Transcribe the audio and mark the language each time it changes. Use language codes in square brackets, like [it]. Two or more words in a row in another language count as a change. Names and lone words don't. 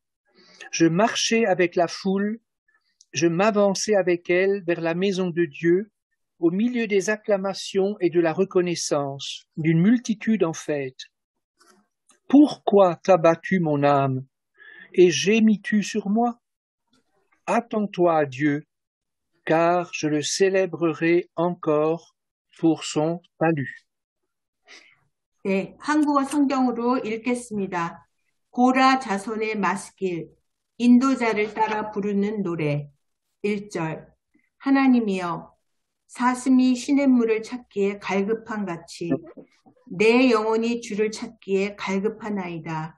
[fr] Je marchais avec la foule, je m'avançais avec elle vers la maison de Dieu, au milieu des acclamations et de la reconnaissance, d'une multitude en fête. Pourquoi t'as battu mon âme, et gémis-tu sur moi? Attends-toi à Dieu, car je le célébrerai encore pour son salut. [ko] 네, 한국어 성경으로 읽겠습니다. 고라 자손의 마스길, 인도자를 따라 부르는 노래. 1절. 하나님이여, 사슴이 시냇물을 찾기에 갈급한 같이 내 영혼이 주를 찾기에 갈급하나이다.